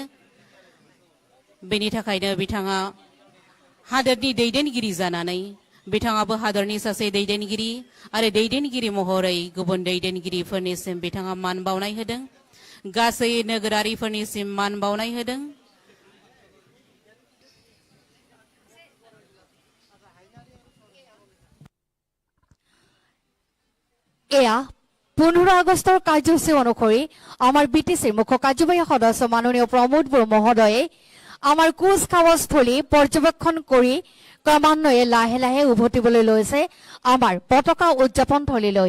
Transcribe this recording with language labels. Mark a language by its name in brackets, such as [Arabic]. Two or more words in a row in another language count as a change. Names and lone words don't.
[Bodo] बेनि थाखायनो बिथाङा हादरनि दैदेनगिरि जानानै बिथाङाबो हादरनि सासे दैदेनगिरि आरो दैदेनगिरि महरै गुबुन दैदेनगिरिफोरनिसिम बिथाङा मान बावनाय होदों, गासै नोगोरारिफोरनिसिम मान बावनाय होदों। [Assamese] এয়া 15 আগষ্টৰ কাৰ্যসূচী অনুসৰি আমাৰ বিটিচিৰ মুখ্য কাৰ্যবাহী সদস্য মাননীয় প্ৰমোদ বড়ো মহোদয়ে আমাৰ কুচকাৱাজস্থলী পৰ্যবেক্ষণ কৰি ক্ৰমান্বয়ে লাহে লাহে উভতিবলৈ লৈছে আমাৰ পতাকা উদযাপন থলীলৈ।